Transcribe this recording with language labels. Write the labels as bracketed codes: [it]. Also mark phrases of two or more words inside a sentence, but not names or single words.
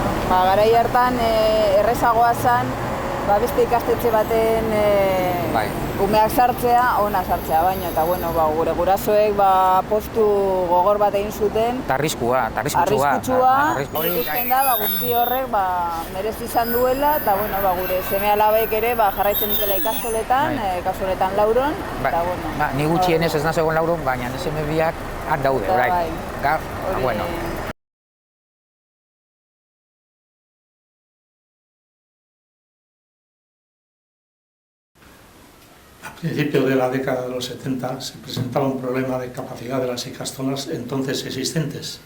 [eu] Garai hartan errezagoa zen, beste ikastetxe baten umeak sartzea, ona sartzea baino, eta gure gurasoek postu gogor bat egin zuten. Eta arriskutsua. Ikusten da, guzti horrek merezi izan duela, eta gure seme-alabek ere jarraitzen dutela ikastoletan Lauron. Ni gutxienez ez nazegoen Lauron, baina seme biak han daude, orain. [es] A principios de la década de los 70 se presentaba un problema de capacidad de las ikastolas entonces existentes.